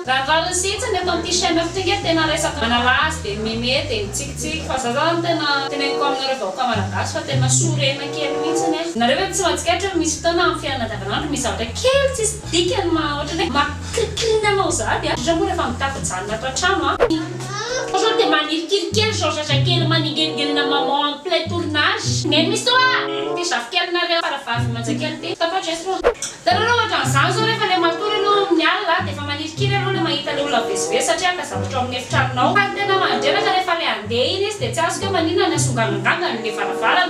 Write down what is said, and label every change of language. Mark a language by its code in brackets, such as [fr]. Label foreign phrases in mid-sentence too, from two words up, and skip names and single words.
[mg] Raha sitsiny eto amin'ity chaîne fitsika tena resaka manalazy dia meme dia mitsikitsiky fa za zany tena teneniko aminareo vahoaka malagasy fa tena sorena kely mihitsiny. Nareo hoe tsy mahatsikatra misy fotoana amin'ny fiainana andavanandro misy zavatra kely tsisy dikany ohatra hoe makrikirina anao zady a. Indrindra moa rehefa mitady janona ato an-trano a. Ohatra dia manirikiriky kely genre sasakely maningeringerina [fr] maman en plein tournage. [mg] Neny misy toa ty zafikelynareo faravavy manjakely ty tapatra eto. Tareo ohatra n'izany zao rehefa ilay matory anao amin'ny alina dia efa manirikiry anao ilay mahita ilay olona vezivezy satria ka zavatra amin'ny efitranonao. Fa tena mandreraka rehefa ilay handeha iny izy dia tsy azoko hoe maninona ny asonganangangany ilay varavarana.